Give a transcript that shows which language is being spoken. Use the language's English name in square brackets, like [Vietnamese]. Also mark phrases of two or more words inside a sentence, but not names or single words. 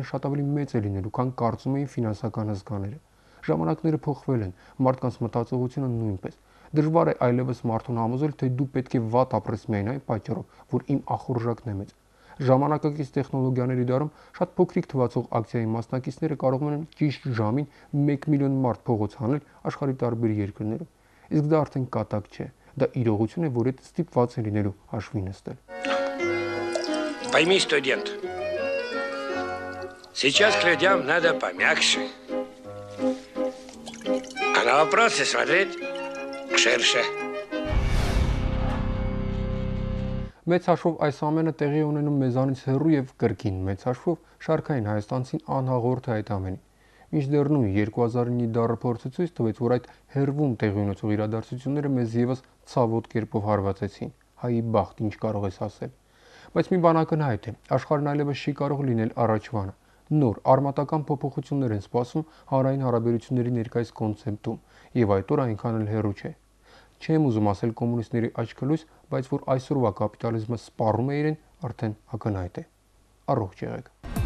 [Armenian] շատ ավելի մեծ է լինելու, քան կարծում էին ֆինանսական հսկաները։ Ժամանակները փոխվել են, մարդկանց մտածողությունը նույնպես։ Դժվար է այլևս մարդուն համոզել, թե դու պետք է վատ ապրես միայն այն պատճառով, որ իմ ախորժակն է մեծ։ Ժամանակակից տեխնոլոգիաների դարում շատ փոքրիկ թվացող ակցիայի մասնակիցները կարող են ճիշտ ժամին 1 միլիոն մարդ փողոց հանել աշխարհի տարբեր երկրներում։ Իսկ դա արդեն կատակ չէ։ Դա իրողություն է, որ այդ ստիպված է լինելու հաշվի нестել։ [Russian] Пойми, студент, сейчас к людям надо помягче, а на вопросы смотреть ширше. [Armenian] Մեծ հաշվով այս ամենը տեղի ունենում մեզանից հեռու եւ կրկին մեծ հաշվով շարքային հայաստանցին անհաղորդ է այդ ամենին։ Մինչդեռ նույն 2009-ի դարը փորձը ցույց տվեց, որ այդ հեռվում տեղի ունեցող իրադարձությունները մեզ եւս ցավոտ կերպով հարվածեցին։ Հայի բախտ, ինչ կարող ես ասել։ Բայց մի բան ակնհայտ է, աշխարհն այլևս չի կարող լինել առաջվանը։ Նոր արմատական փոփոխություններ են սպասում հանրային հարաբերությունների ներկայիս կոնցեպտում, եւ այդ օր այնքան էլ հեռու չէ։ Չեմ ուզում ասել կոմունիստների աչքելույս, բայց որ այսօրվա կապիտալիզմը սպառում է իրեն, արդեն ակնհայտ է։ Առողջ եղեք։